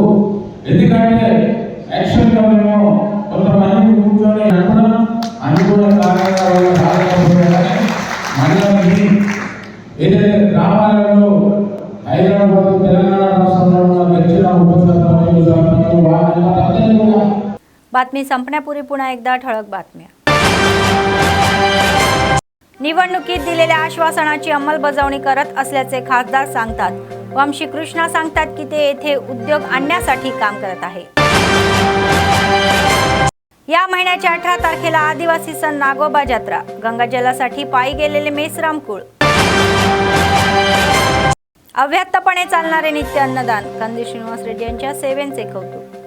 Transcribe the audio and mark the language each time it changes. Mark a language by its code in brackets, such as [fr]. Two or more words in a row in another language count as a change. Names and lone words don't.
[te] ఎందుకంటే యాక్చువల్గా మేము కొంతమంది కూర్చొని అనుకున్న కారణాల మళ్ళీ ఏదైతే గ్రామాలలో హైదరాబాద్ తెలంగాణ రాష్ట్రంలో ఉన్న గెలిచిన ఉపసర్పంచులు వాళ్ళ [mr] बातमी संपण्यापूर्वी पुन्हा एकदा ठळक बातम्या। निवडणुकीत दिलेल्या आश्वासनाची अंमलबजावणी करत असल्याचे खासदार सांगतात। वंशी कृष्णा सांगतात की ते येथे उद्योग आणण्यासाठी काम करत आहे। या महिन्याच्या 18 तारखेला आदिवासी सण नागोबा जत्रा, गंगाजलासाठी पायी गेलेले मेसराम कुळ, अव्याहतपणे चालणारे नित्य अन्नदान, कंदी श्रीनिवास रेड्डी यांच्या सेवेचे कौतुक।